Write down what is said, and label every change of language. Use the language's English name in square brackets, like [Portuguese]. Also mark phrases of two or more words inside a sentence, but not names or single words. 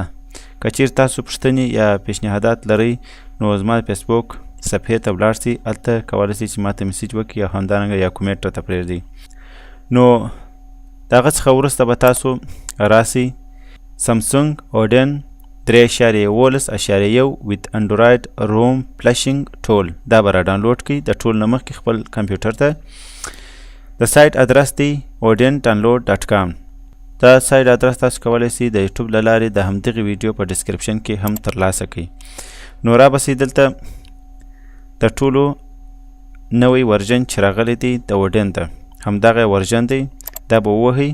[Pashto] که چیرې تاسو پوښتنې یا پیشنهادات لرئ نو زما د فیسبوک صفحې ته ولاړ شئ، هلته کولی شئ چې ماته میسیج وکړئ او همدارنګه یا کومنټ راته پرېږدئ. نو د هغه څخه وروسته به تاسو راسئ سمسونګ اودین 3.11.1 [English] with Android ROM flashing tool [Pashto] دا به را ډاونلوډ کړئ د ټول نه مخکې خپل کمپیوټر ته. د [English] site address [Pashto] دی odindownload.com. دا [English] site address [Pashto] تاسو کولی شئ د یوټیوب له لارې د همدغې ویډیو په ډسکرپشن کې هم ترلاسه کړئ. نو را بسئ دلته د ټولو نوی ورژن چې راغلی دی د اودین ته همدغه ورژن دی، دا به ووهئ.